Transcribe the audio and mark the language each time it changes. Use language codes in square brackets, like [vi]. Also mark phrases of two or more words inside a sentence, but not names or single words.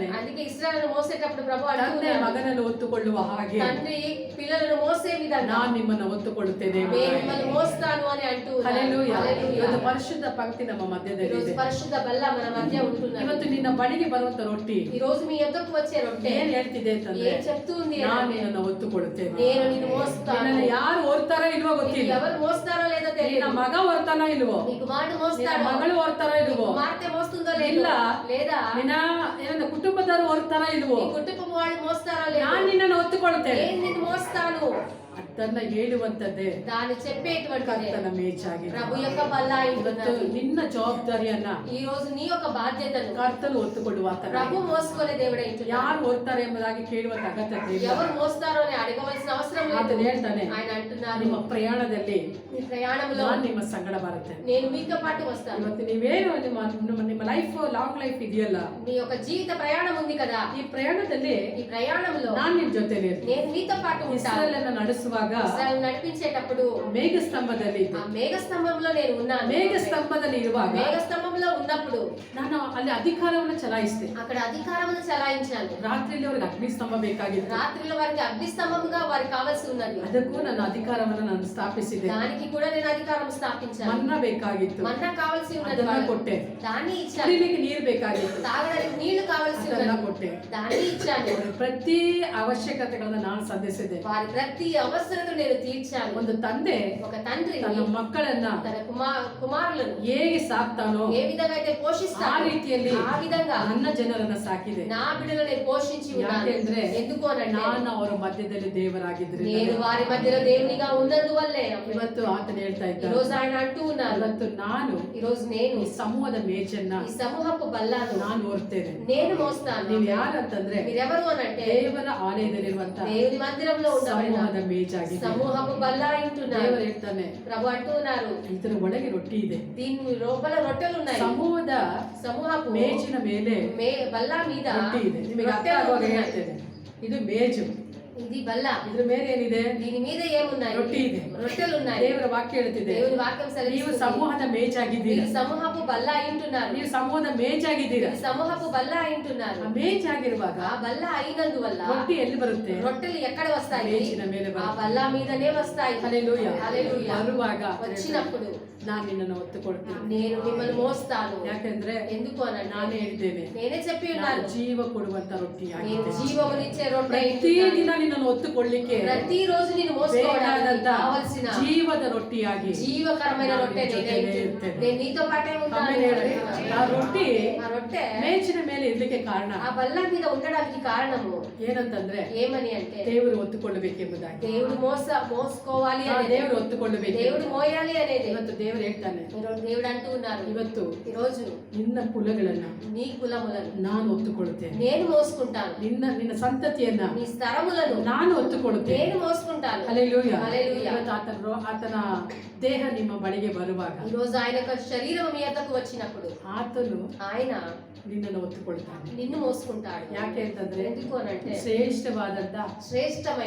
[te] అందుకే ఇశ్రాయేలును మోసేటప్పుడు ప్రభు [kn] ತಂದೆ [te] అంటున్నాడు, [kn] ಮಗನನ್ನು ಹೊತ್ತುಕೊಳ್ಳುವ ಹಾಗೆ [te] తండ్రి పిల్లలను మోసే విధంగా [kn] ನಾನು ನಿಮ್ಮನ್ನು ಹೊತ್ತುಕೊಳ್ಳುತ್ತೇನೆ. [te] నేను మిమ్మల్ని మోస్తాను అని అంటూ ఉన్నాడు. [kn] ಹಲ್ಲೆಲೂಯಾ. [te] హల్లెలూయా. [kn] ಇವತ್ತು ಪರಿಶುದ್ಧ ಪಂಕ್ತಿ ನಮ್ಮ ಮಧ್ಯದಲ್ಲಿ [te] ఈరోజు [kn] ಇದೆ. [te] పరిశుద్ధ బల్ల మన మధ్య ఉంటున్నది. [kn] ಇವತ್ತು ನಿನ್ನ ಬಳಿಗೆ ಬರುವಂತ ರೊಟ್ಟಿ [te] ఈ రోజు మీ యొద్దకు వచ్చే రొట్టె [kn] ಏನ್ ಹೇಳ್ತಿದೆ ಅಂತಂದ್ರೆ, [te] ఏం చెప్తుంది [kn] ನಾನು [te] అంటే, [kn] ನಿನ್ನನ್ನು ಹೊತ್ತುಕೊಳ್ಳುತ್ತೇನೆ. [te] నేను నిన్ను మోస్తాను. [kn] ನಿನ್ನನ್ನು ಯಾರು ಹೊರ್ತಾರೋ ಇಲ್ವೋ [te] నీకు [kn] ಗೊತ್ತಿಲ್ಲ. [te] ఎవరు మోస్తారో లేదో [kn] ನಿನ್ನ [te] తెలియదు. [kn] ಮಗ ಹೊರ್ತಾನೋ ಇಲ್ವೋ, [te] నీ కుమారుడు [kn] ನಿನ್ನ [te] మోస్తాడో, [kn] ಮಗಳು ಹೊರ್ತಾರೋ [te] నీ [kn] ಇಲ್ವೋ, [te] కుమార్తె మోస్తుందో [kn] ಇಲ್ಲ. [te] లేదో, లేదా [kn] ನಿನ್ನ ಏನಂದ್ರೆ ಕುಟುಂಬದವರು ಹೊರ್ತಾರೋ ಇಲ್ವೋ, [te] నీ కుటుంబం వాళ్ళు మోస్తారో లేదో, [kn] ನಾನು ನಿನ್ನನ್ನು ಹೊತ್ತುಕೊಳ್ಳುತ್ತೇನೆ. [te] నేను నిన్ను మోస్తాను. [kn] ಅದನ್ನ ಹೇಳುವಂತದ್ದೇ [te] దాన్ని చెప్పేటువంటిదే [kn] ಕರ್ತನ ಮೇಜಾಗಿದೆ. [te] ప్రభు యొక్క బల్ల [kn] ಇವತ್ತು [te] ఉంటున్నది. [kn] ನಿನ್ನ ಜವಾಬ್ದಾರಿಯನ್ನ [te] ఈ రోజు నీ యొక్క బాధ్యతను [kn] ಕರ್ತನು ಹೊತ್ತುಕೊಳ್ಳುವ [te] ప్రభు మోసుకునే దేవుడే ఉంటున్నాడు. [kn] ಯಾರು ಹೊರ್ತಾರೆ ಎಂಬುದಾಗಿ ಕೇಳುವಂತ ಅಗತ್ಯತೆ ಇಲ್ಲ. [te] ఎవరు మోస్తారో అని అడగవలసిన అవసరం లేదు. [kn] ಆತನು ಹೇಳ್ತಾನೆ, [te] ఆయన అంటున్నారు, [kn] ನಿಮ್ಮ ಪ್ರಯಾಣದಲ್ಲಿ [te] మీ ప్రయాణంలో [kn] ನಾನು ನಿಮ್ಮ ಸಂಗಡ ಬರುತ್ತೇನೆ. [te] నేను మీతో పాటు వస్తాను. [kn] ಇವತ್ತು ನೀವೇನು ನಿಮ್ಮ [en] life long life [kn] ಇದೆಯಲ್ಲ, [te] మీ యొక్క జీవిత ప్రయాణం ఉంది కదా, [kn] ಈ ಪ್ರಯಾಣದಲ್ಲಿ [te] ఈ ప్రయాణంలో [kn] ನಾನು ನಿಮ್ ಜೊತೆಲಿ [te] నేను మీతో పాటు ఉంటాను. [kn] ಇಸ್ರಾಯೇಲನ್ನ ನಡೆಸುವಾಗ [te] ఇశ్రాయేలు నడిపించేటప్పుడు [kn] ಮೇಘ ಸ್ತಂಭದಲ್ಲಿ [te] ఆ ಮೇಘ స్తంభంలో నేను ఉన్నాను. [kn] ಮೇಘ ಸ್ತಂಭದಲ್ಲಿ ಇರುವಾಗ [te] మేఘ స్తంభంలో ఉన్నప్పుడు [kn] ನಾನು ಅಲ್ಲಿ ಅಧಿಕಾರವನ್ನು ಚಲಾಯಿಸಿದೆ. [te] అక్కడ అధికారమును చలాయించాను. [kn] ರಾತ್ರಿಯಲ್ಲಿ ಅವ್ರಿಗೆ ಅಗ್ನಿ ಸ್ತಂಭ ಬೇಕಾಗಿತ್ತು. [te] రాత్రిలో వారికి అగ్ని స్తంభంగా వారికి కావాల్సి ఉన్నది. [kn] ಅದಕ್ಕೂ ನನ್ನ ಅಧಿಕಾರವನ್ನು ನಾನು ಸ್ಥಾಪಿಸಿದೆ. [te] దానికి కూడా నేను అధికారం స్థాపించాను. [kn] ಮನ್ನ ಬೇಕಾಗಿತ್ತು, [te] మన్నా కావాల్సి ఉన్నది, [kn] ಅದನ್ನ [te] వాళ్ళకి. [kn] ಕೊಟ್ಟೆ. [te] దాన్ని ఇచ్చాను. [kn] ಕುಡಿಲಿಕ್ಕೆ ನೀರು ಬೇಕಾಗಿತ್ತು, [te] తాగడానికి నీళ్లు కావాల్సి [kn] ಅದನ್ನ [te] ఉన్నది, [kn] ಕೊಟ್ಟೆ. [te] దాన్ని ఇచ్చాను. [kn] ಅವ್ರ ಪ್ರತಿ ಅವಶ್ಯಕತೆಗಳನ್ನ ನಾನು ಸಂಧಿಸಿದೆ. [te] వారి ప్రతి అవసరతను నేను తీర్చాను. [kn] ಒಂದು ತಂದೆ [te] ఒక తండ్రి [kn] ತನ್ನ ಮಕ್ಕಳನ್ನ [te] తన కుమారులను [kn] ಹೇಗೆ ಸಾಕ್ತಾನೋ [te] ఏ విధంగా అయితే [kn] ಆ [te] పోషిస్తాడో [kn] ರೀತಿಯಲ್ಲಿ [te] ఆ విధంగా [kn] ನನ್ನ ಜನರನ್ನ ಸಾಕಿದೆ. [te] నా బిడ్డలను నేను పోషించి ఉన్నాను. [kn] ಯಾಕೆಂದ್ರೆ [te] ఎందుకు అనంటే [kn] ನಾನು ಅವರ ಮಧ್ಯದಲ್ಲಿ ದೇವರಾಗಿದ್ರಿಂದ. [te] నేను వారి మధ్యలో దేవునిగా ఉన్నందువల్లే [kn] ಇವತ್ತು ಆತನು ಹೇಳ್ತಾ [te] ఈ [kn] ಇದ್ದಾನೆ, [te] రోజు ఆయన అంటూ ఉన్నారు, [kn] ಇವತ್ತು ನಾನು [te] ఈ రోజు నేను [kn] ಈ ಸಮೂಹದ ಮೇಜನ್ನ [te] ఈ సమూహపు బల్లాను [kn] ನಾನು ಹೊರ್ತೇನೆ. [te] నేను మోస్తాను. [kn] ನೀವು ಯಾರಂತಂದ್ರೆ [te] మీరెవరు అనంటే [kn] ದೇವರ ಆಲಯದಲ್ಲಿರುವಂತ [te] దేవుని మందిరంలో ఉండబడిన [kn] ಸಮೂಹದ ಮೇಜಾಗಿದೆ. [te] సమూహపు బల్లా అంటున్నారు. [kn] ದೇವರು ಹೇಳ್ತಾನೆ, [te] ప్రభు అంటూ ఉన్నారు, [kn] ಇದರ ಒಳಗೆ ರೊಟ್ಟಿ ಇದೆ. [te] దీని లోపల రొట్టెలు ఉన్నాయి. [kn] ಸಮೂಹದ [te] సమూహపు [kn] ಮೇಜಿನ ಮೇಲೆ [te] బల్లా మీద [kn] ರೊಟ್ಟಿ ಇದೆ. ನಿಮಗೆ ಅರ್ಥ [te] రొట్టెలు [kn] ಆಗುವಾಗ [te] ఉన్నాయి. [kn] ಹೇಳ್ತೇನೆ, ಇದು ಮೇಜು. [te] ఇది బల్ల, [kn] ಇದ್ರ ಮೇಲೆ ಏನಿದೆ? [te] దీని మీద ఏమున్నాయి? [kn] రొట్టి ಇದೆ. [te] రొట్టెలు ఉన్నాయి. [kn] ದೇವರ ವಾಕ್ಯ ಹೇಳ್ತಿದೆ, [te] దేవుని వాక్యం [kn] ನೀವು [te] సెలవిస్తుంది, [kn] ಸಮೂಹದ ಮೇಜಾಗಿದ್ದೀರಾ. [te] మీరు సమూహపు బల్ల అయింటున్నారు. [kn] ನೀವು ಸಮೂಹದ ಮೇಜಾಗಿದ್ದೀರಾ. [te] మీరు సమూహపు బల్ల అయింటున్నారు. [kn] ಆ ಮೇಜಾಗಿರುವಾಗ [te] ఆ బల్ల అయినందువల్ల [kn] ರೊಟ್ಟಿ ಎಲ್ಲಿ ಬರುತ್ತೆ? [te] రొట్టెలు ఎక్కడ వస్తాయి? [kn] ಮೇಜಿನ ಮೇಲೆ [te] ఆ [kn] ಬರುತ್ತೆ. [te] బల్ల మీదనే వస్తాయి. [kn] ಹಲ್ಲೆಲೂಯಾ. [te] హల్లెలూయా. [kn] ಬರುವಾಗ [te] వచ్చినప్పుడు [kn] ನಾನು ನಿನ್ನನ್ನು ಒತ್ತುಕೊಡ್ತೀನಿ. [te] నేను మిమ్మల్ని మోస్తాను. [kn] ಯಾಕಂದ್ರೆ [te] ఎందుకు అనంటే [kn] ನಾನೇ ಹೇಳಿದ್ದೇನೆ, [te] నేనే చెప్పి [kn] ನಾನು [te] ఉన్నాను, [kn] ಜೀವ ಕೊಡುವಂತ ರೊಟ್ಟಿ [te] నేను [kn] ಆಗಿದೆ. [te] జీవమునిచ్చే రొట్టె [kn] ಪ್ರತಿ [te] అయింటున్నాను. [kn] ದಿನ ನಿನ್ನನ್ನು ಒತ್ತುಕೊಳ್ಳಿಕ್ಕೆ [te] ప్రతి రోజు నేను మోసుకోవడానికి [kn] ಬೇಕಾದಂತ [te] కావలసిన [kn] ಜೀವದ ರೊಟ್ಟಿಯಾಗಿ [te] జీవకరమైన [kn] ನಾನು [te] రొట్టె [kn] ನಿನ್ನ [te] నేనే [kn] ಜೊತೆಲೇ [te] అయింటున్నాను. [kn] ಇರ್ತೇನೆ. [te] నేను నీతో పాటే ఉంటాను. [kn] ಆಮೇಲೆ ಹೇಳ್ರಿ, ಆ ರೊಟ್ಟಿ [te] ఆ రొట్టె [kn] ಮೇಚಿನ ಮೇಲೆ ಇರ್ಲಿಕ್ಕೆ ಕಾರಣ [te] ఆ బల్ల మీద ఉండడానికి కారణము [kn] ಏನಂತಂದ್ರೆ [te] ఏమని అంటే [kn] ದೇವರು ಒತ್ತುಕೊಳ್ಳಬೇಕೆಂಬುದಾಗಿ. [te] దేవుడు మోసుకోవాలి అనేది, [kn] ದೇವರು ಒತ್ತುಕೊಳ್ಳಬೇಕು. [te] దేవుడు మోయాలి అనేది. [kn] ಇವತ್ತು ದೇವರು ಹೇಳ್ತಾನೆ, [te] ఈరోజు దేవుడు అంటూ ఉన్నారు, [kn] ಇವತ್ತು [te] ఈ రోజు [kn] ನಿನ್ನ ಕುಲಗಳನ್ನ [te] నీ కులములను [kn] ನಾನು ಒತ್ತುಕೊಳ್ಳುತ್ತೇನೆ. [te] నేను మోసుకుంటాను. [kn] ನಿನ್ನ ಸಂತತಿಯನ್ನ [te] నీ స్థరములను [kn] ನಾನು ಒತ್ತುಕೊಳ್ಳುತ್ತೇನೆ. [te] నేను మోసుకుంటాను. [kn] ಹಲ್ಲೆಲೂಯಾ. [te] హల్లెలూయా. [kn] ಇವತ್ತು ಆತನ ದೇಹ ನಿಮ್ಮ ಬಳಿಗೆ ಬರುವಾಗ [te] ఈ రోజు ఆయన యొక్క శరీరం మీ యొద్దకు వచ్చినప్పుడు [kn] ಆತನು [te] ఆయన [kn] ನಿನ್ನನ್ನು ಒತ್ತುಕೊಳ್ತಾನೆ. [te] నిన్ను మోసుకుంటాడు. [kn] ಯಾಕೆ ಅಂತಂದ್ರೆ [te] ఎందుకు అనంటే [kn] ಶ್ರೇಷ್ಠವಾದಂತ [te] శ్రేష్టమైన